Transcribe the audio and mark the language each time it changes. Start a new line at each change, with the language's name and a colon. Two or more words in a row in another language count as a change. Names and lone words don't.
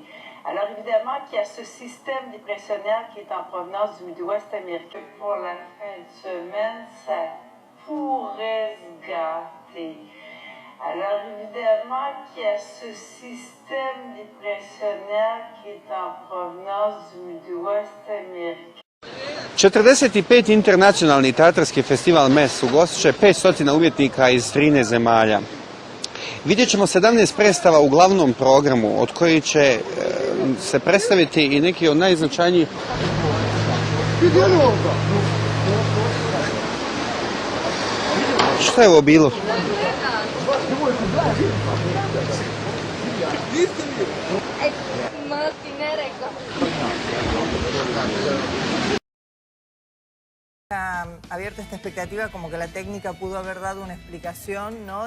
French: Alors évidemment qu'il y a ce système dépressionnaire qui est en provenance du Midwest américain. Pour la fin de semaine, ça pourrait se gâter. Alors évidemment qu'il y a ce système dépressionnaire qui est en provenance du Midwest américain. 45.
Croatian: internacionalni teatarski festival MES ugostit će 500 umjetnika iz 13 zemalja. Vidjet ćemo 17 predstava u glavnom programu, od kojih će se predstaviti i neki od najznačajnijih. Šta je ovo bilo?
Spanish: Abierta esta expectativa como que la técnica pudo haber dado una explicación, ¿no?